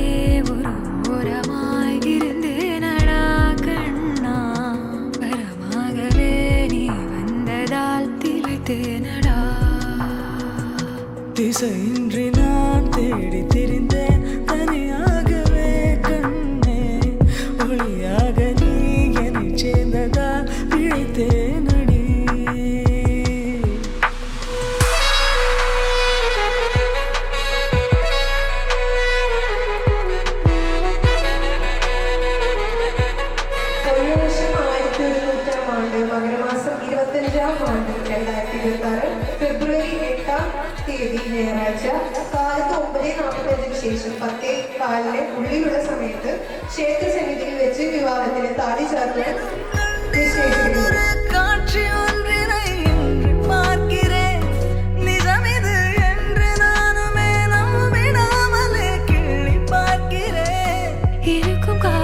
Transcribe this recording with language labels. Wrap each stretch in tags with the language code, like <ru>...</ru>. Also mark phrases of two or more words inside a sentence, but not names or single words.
<ta>ஒரு ஓரமாய் இருந்தேனடா கண்ணா, வரமாகவே நீ வந்ததால் திளைத்தேனடா. திசையின்றி நான் தேடி திரிந்தேன் தனியாகவே கண்ணே, ஒளியாக நீ என்னை சேர்ந்ததால் பிழைத்தேனடி.</ta> <ml>കഴിഞ്ഞ വർഷം 1100 ആണ്ട് മകരമാസം 25-ാം ആണ്ട് 2026 ഫെബ്രുവരി 8-ാം തീയതി ഞായറാഴ്ച കാലത്ത് 9:45 ശേഷം 10:15 ഉള്ളിലുള്ള സമയത്ത് ക്ഷേത്രസന്നിധിയിൽ വെച്ച് വിവാഹത്തിന് താലി ചേർത്ത് നിശ്ചയിച്ചിരിക്കുന്നു.</ml> <ta>காட்சி ஒன்றினை இன்று பார்க்கிறேன், நிஜமிது என்று நானுமே நம்பிடாமலே கிள்ளி பார்க்கிறேன். இருக்கும்</ta>